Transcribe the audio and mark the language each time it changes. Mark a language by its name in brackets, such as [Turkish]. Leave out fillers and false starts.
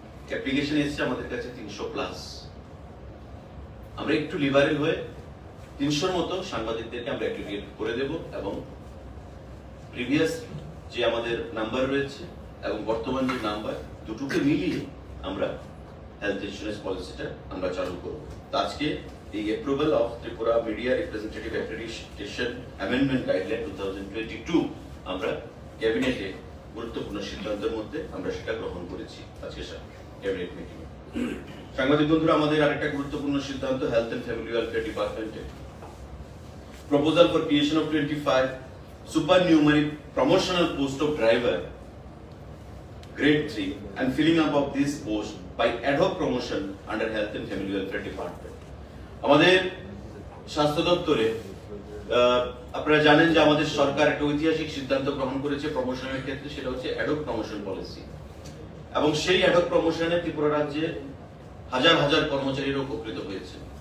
[Bangla] Application এসেছে আমাদের কাছে 300+। আমরা একটু লিবারেল হয়ে 300-র মতো সাংবাদিকদেরকে আমরা অ্যাক্রিডিয়েট করে দেব এবং প্রিভিয়াস যে আমাদের নাম্বার রয়েছে এবং বর্তমান যে নাম্বার দুটোকে মিলিয়ে আমরা হেলথ ইন্স্যুরেন্স পলিসিটা আমরা চালু করব। আজকে এই approval of Tripura media representative accreditation amendment guideline 2022 আমরা ক্যাবিনেটে গুরুত্বপূর্ণ সিদ্ধান্তের মধ্যে আমরা সেটা গ্রহণ করেছি আজকে ক্যাবিনেট মিটিংয়ে। সাংবাদিক বন্ধুরা, আমাদের আরেকটা গুরুত্বপূর্ণ সিদ্ধান্ত হেলথ এন্ড ফ্যামিলি ওয়েলফেয়ার ডিপার্টমেন্টে proposal for creation of [English] 25 supernumerary promotional post of driver grade 3 and filling up of this post by ad hoc promotion under health and family welfare department. [Bangla] আমাদের স্বাস্থ্য দপ্তরে আপনারা জানেন যে আমাদের সরকার একটা ঐতিহাসিক সিদ্ধান্ত গ্রহণ করেছে প্রমোশনের ক্ষেত্রে, সেটা হচ্ছে অ্যাড হক প্রমোশন পলিসি, এবং সেই অ্যাড হক প্রমোশনে ত্রিপুরা রাজ্যে হাজার হাজার কর্মচারীরা উপকৃত হয়েছে।